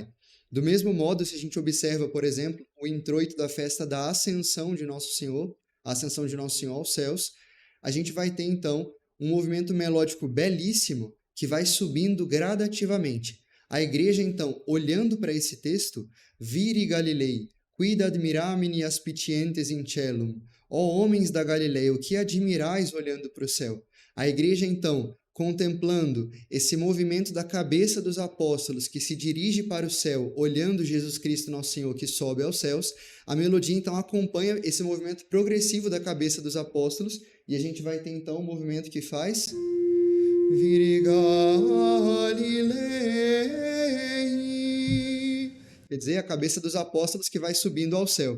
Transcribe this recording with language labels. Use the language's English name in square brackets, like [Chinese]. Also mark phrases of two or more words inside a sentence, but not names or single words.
[Portuguese] Do mesmo modo, se a gente observa, por exemplo, o introito da festa da Ascensão de Nosso Senhor, a Ascensão de Nosso Senhor aos céus, a gente vai ter, então, um movimento melódico belíssimo que vai subindo gradativamente. A igreja, então, olhando para esse texto, [Latin] Viri Galilei, quid admiramini aspicientes in celum, [Portuguese] ó homens da Galileia, o que admirais olhando para o céu? A igreja, então, contemplando esse movimento da cabeça dos apóstolos que se dirige para o céu, olhando Jesus Cristo, nosso Senhor, que sobe aos céus, a melodia então acompanha esse movimento progressivo da cabeça dos apóstolos e a gente vai ter então um movimento que faz [Latin] Viri Galilei, [Portuguese] quer dizer, a cabeça dos apóstolos que vai subindo ao céu.